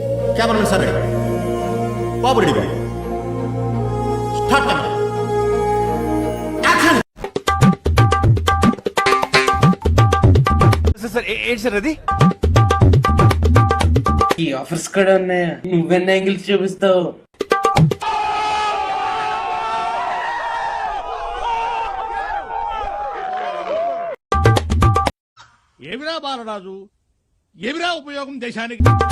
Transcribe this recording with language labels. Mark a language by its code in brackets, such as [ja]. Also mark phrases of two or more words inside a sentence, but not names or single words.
[en] cameraman sir ready babu ready babu start camera action [te] సార్ ఏంటి సార్ అది? ఈ ఆఫర్స్ కూడా ఉన్నాయా? నువ్వెన్ని యాంగిల్స్ చూపిస్తావు? ఏమిరా బాలరాజు, ఏమిరా ఉపయోగం దేశానికి?